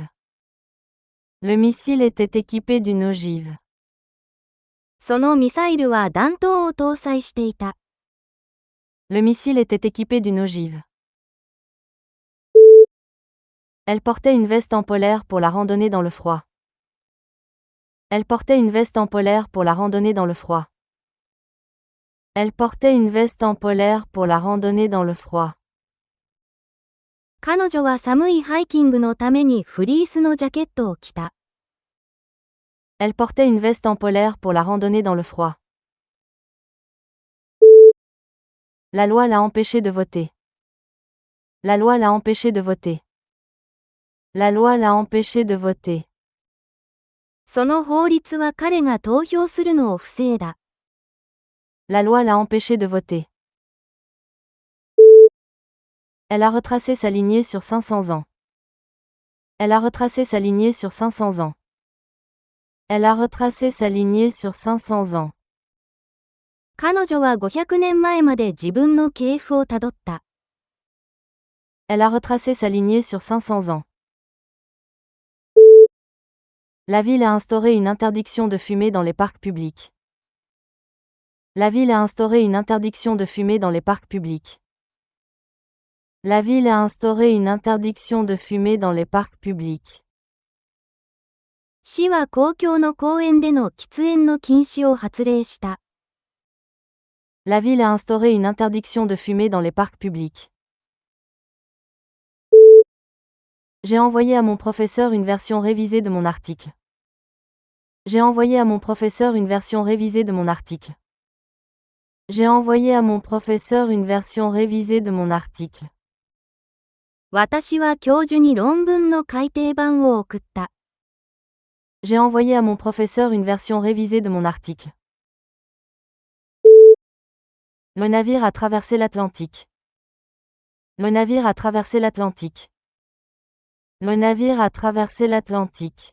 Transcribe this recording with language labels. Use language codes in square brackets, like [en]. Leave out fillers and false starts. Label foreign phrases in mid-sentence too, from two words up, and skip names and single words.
[fr] Le missile était équipé d'une ogive. [ja] そのミサイルは弾頭を搭載していた。 [fr] Le missile était équipé d'une ogive. Elle portait une veste en polaire pour la randonnée dans le froid. Elle portait une veste en polaire pour la randonnée dans le froid. Elle portait une veste en polaire pour la randonnée dans le froid. [ja] 彼女は寒いハイキングのためにフリースのジャケットを着た。 [fr] Elle portait une veste en polaire pour la randonnée dans le froid. La loi l'a empêché de voter. La loi l'a empêché de voter. La loi l'a empêché de voter. [ja] その法律は彼が投票するのを防いだ。 [fr] La loi l'a empêché de voter. Elle a retracé sa lignée sur 500 ans. Elle a retracé sa lignée sur 500 ans. Elle a retracé sa lignée sur 500 ans. [ja] 彼女は500年前まで自分の系譜をたどった。 [fr] Elle a retracé sa lignée sur 500 ans. La ville a instauré une interdiction de fumer dans les parcs publics. La ville a instauré une interdiction de fumer dans les parcs publics. La ville a instauré une interdiction de fumer dans les parcs publics. [ja] 市は公共の公園での喫煙の禁止を発令した。 [fr] La ville a instauré une interdiction de fumer dans les parcs publics. J'ai envoyé à mon professeur une version révisée de mon article. J'ai envoyé à mon professeur une version révisée de mon article. J'ai envoyé à mon professeur une version révisée de mon article. [ja] 私は教授に論文の改訂版を送った。 [fr] J'ai envoyé à mon professeur une version révisée de mon article. Le navire a traversé l'Atlantique. Le navire a traversé l'Atlantique. Le navire a traversé l'Atlantique.